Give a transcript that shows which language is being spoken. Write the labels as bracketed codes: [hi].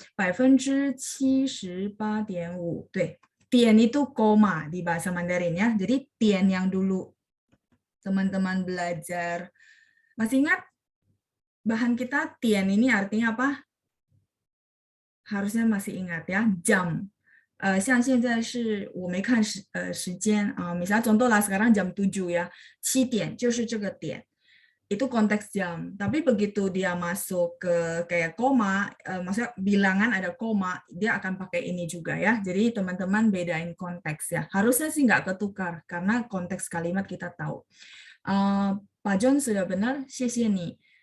[id] 78.5%. Tuh, tian itu koma di bahasa Mandarin ya. Jadi tian yang dulu teman-teman belajar. Masih ingat bahan kita tian ini artinya apa? Harusnya masih ingat ya, jam. [zh] 像现在是我没看时间啊， [id] misalnya contoh lah sekarang jam 7 ya, [zh] 7点就是这个点. [id] Itu konteks jam. Tapi begitu dia masuk ke kayak koma, maksudnya bilangan ada koma, dia akan pakai ini juga ya. Jadi teman-teman bedain konteks ya. Harusnya sih nggak ketukar karena konteks kalimat kita tahu. Pak John sudah benar, [zh] 谢谢你.